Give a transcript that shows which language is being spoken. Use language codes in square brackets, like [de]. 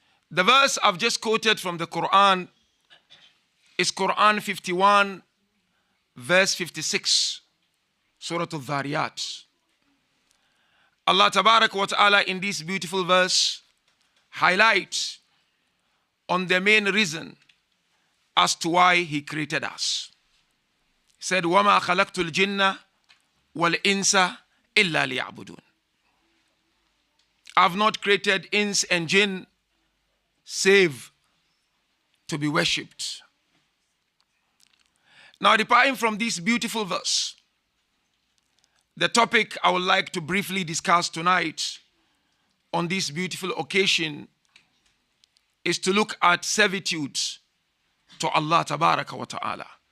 [en] The verse I've just quoted from the Qur'an is Qur'an 51, verse 56, Surah Al-Ziyarat. Allah Tabarak wa Ta'ala in this beautiful verse highlights on the main reason as to why He created us. He said, [ar] وَمَا خَلَقْتُ الْجِنَّ وَالْإِنسَ إِلَّا لِيَعْبُدُونَ. [en] I have not created ins and jinn save to be worshipped. Now, departing from this beautiful verse, the topic I would like to briefly discuss tonight on this beautiful occasion is to look at servitude to Allah Tabaraka wa Ta'ala.